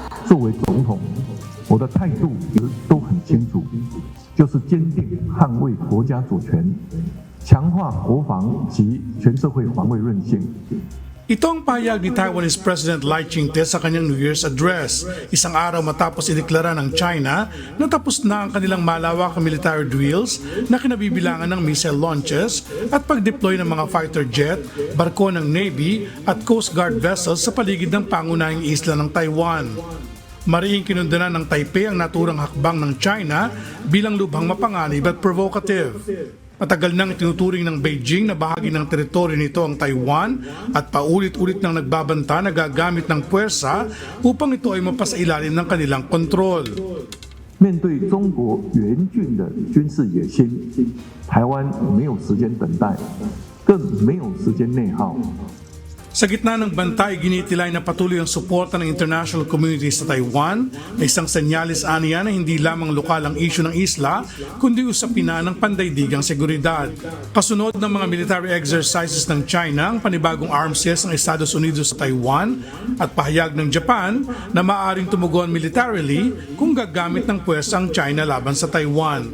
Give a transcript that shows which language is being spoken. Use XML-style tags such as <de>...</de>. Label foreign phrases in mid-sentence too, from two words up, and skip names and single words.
<zh>作为总统，我的态度都很清楚，就是坚定捍卫国家主权，强化国防及全社会防卫韧性。</zh> <tl>Ito ang pahayag ni</tl> <en>Taiwanese President</en> <tl>Lai Ching-te sa kanyang</tl> <en>New Year's address,</en> <tl>isang araw matapos ideklara ng China na tapos na ang kanilang malawakang</tl> <en>military drills</en> <tl>na kinabibilangan ng</tl> <en>missile launches</en> <tl>at pag-deploy ng mga</tl> <en>fighter jet,</en> <tl>barko ng Navy at</tl> <en>Coast Guard vessels</en> <tl>sa paligid ng pangunahing isla ng Taiwan. Mariing kinundanan ng Taipei ang naturang hakbang ng China bilang lubhang mapanganib at provocative. Matagal nang itinuturing ng Beijing na bahagi ng teritoryo nito ang Taiwan at paulit-ulit nang nagbabanta na gagamit ng puwersa upang ito ay mapasailalim ng kanilang kontrol.</tl> <zh>面对中国援军的军事野心，台湾没有时间等待，更没有时间内耗。</zh> <tl>Sa gitna ng bantay, ginitilay na patuloy ang suporta ng</tl> <en>international community</en> <tl>sa Taiwan na isang senyalis aniya na hindi lamang lokal ang isyu ng isla, kundi usapin na ng pandaigdigang seguridad. Kasunod ng mga</tl> <en>military exercises</en> <tl>ng China, ang panibagong</tl> <en>arms race</en> <tl>ng Estados Unidos sa Taiwan at pahayag ng Japan na maaaring tumugon militarily kung gagamit ng puwersa ang China laban sa Taiwan.</tl>